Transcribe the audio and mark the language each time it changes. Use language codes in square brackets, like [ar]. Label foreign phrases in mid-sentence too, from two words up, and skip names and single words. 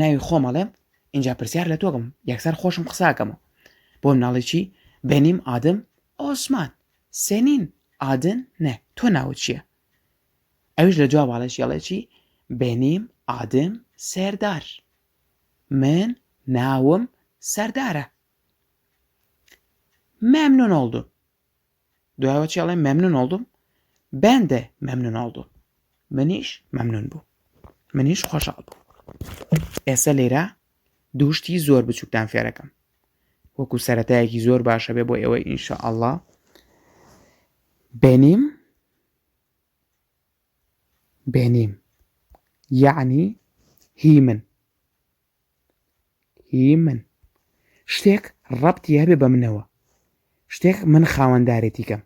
[ckb] ناوی خۆمەڵێم اینجا پرسیار لە تۆگەم یەکسەر خۆشم قساکەمەوە بۆ مناڵی چی [tr] benim adım Osman senin adın ne [ckb] تۆ ناوت چییە ئەویش لە جواب ئاڵێکی چی [tr] benim adım Serdar [ckb] من ناوم سەردارە [tr] memnun oldum [ckb] دوایەوە چی ئەڵێم [tr] memnun oldum Ben de memnun oldum. [ckb] منیش مەمنون بوو. منیش خۆشحاڵ بوو. ئێستا لێرە دوو شتی زۆر بچووکتان فێرەکەم. وەکو سەرەتایەکی زۆر باشە بێ بۆ ئێوە ئینشاءالله. بێنیم یعنی هی من شتێک ڕەبتی هەبێ بە منەوە، شتێک من خاوەندارێتی کەم.